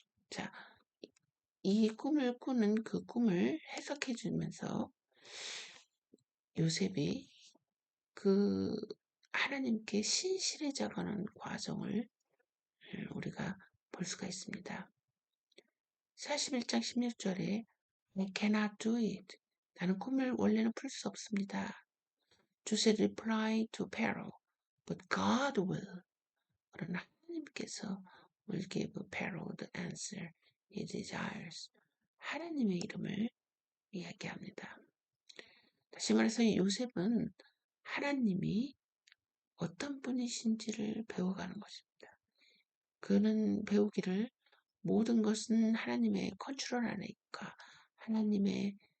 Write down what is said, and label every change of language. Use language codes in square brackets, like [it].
[ko] 자, 이 꿈을 꾸는 그 꿈을 해석해 주면서 요셉이 그 하나님께 신실해져가는 과정을 우리가 볼 수가 있습니다. 41장 16절에 [en] I cannot do it. [ko] 나는 꿈을 원래는 풀 수 없습니다. [en] Joseph replied to Pharaoh, but God will. [ko] 그러나 하나님께서 [en] will give Pharaoh the answer he desires. [ko] 하나님의 이름을 이야기합니다. 다시 말해서 요셉은 하나님이 어떤 분이신지를 배워가는 것입니다. 그는 배우기를 모든 것은 하나님의 컨트롤 안에 있고 하나님의